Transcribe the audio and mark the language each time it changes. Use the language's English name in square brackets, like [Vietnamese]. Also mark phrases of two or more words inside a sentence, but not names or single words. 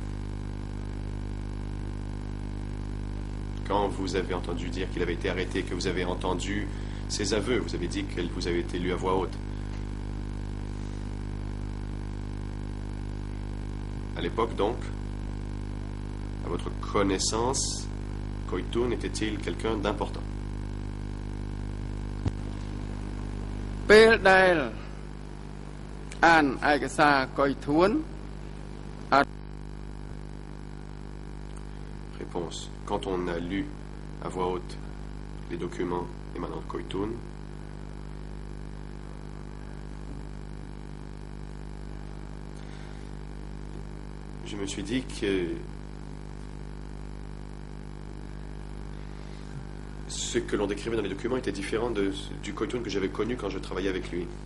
[French] Quand vous avez entendu dire qu'il avait été arrêté, que vous avez entendu ses aveux, vous avez dit que vous avez été lu à voix haute. À l'époque, donc, à votre connaissance, Koitoun était-il quelqu'un d'important? [Khmer] ពេលដែលអានឯកសារកុយធួន [French] Réponse. Quand on a lu à voix haute les documents émanant de Koitoun, je me suis dit que ce que l'on décrivait dans les documents était différent du Koitoun que j'avais connu quand je travaillais avec lui.